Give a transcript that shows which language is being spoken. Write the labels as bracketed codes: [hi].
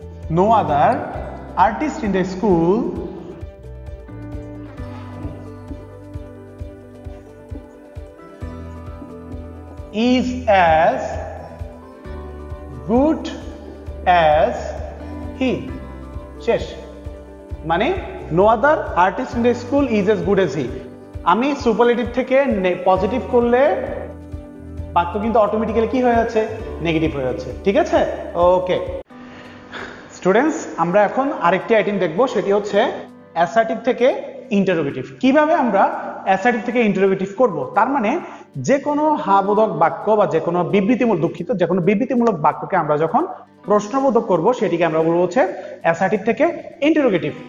[en] No other artist in the school is as good as he। [bn] শেষ। মানে [en] no other artist in the school is as good as he। [bn] আমি superlative থেকে positive করলে বাক্য কিন্তু automatically কি হয়ে যাচ্ছে, নেগেটিভ হয়ে যাচ্ছে। ঠিক আছে, ওকে স্টুডেন্টস, আমরা এখন আরেকটি আইটেম দেখব, সেটি হচ্ছে অ্যাসার্টিভ থেকে ইন্টারোগেটিভ। কিভাবে আমরা অ্যাসার্টিভ থেকে ইন্টারোগেটিভ করব, তার মানে যে কোনো হাবোধক বাক্য বা যে কোনো বিবৃতিমূলক বাক্যকে আমরা যখন প্রশ্নবোধক করব সেটিকে আমরা বলবো হচ্ছে অ্যাসার্টিভ থেকে ইন্টারোগেটিভ।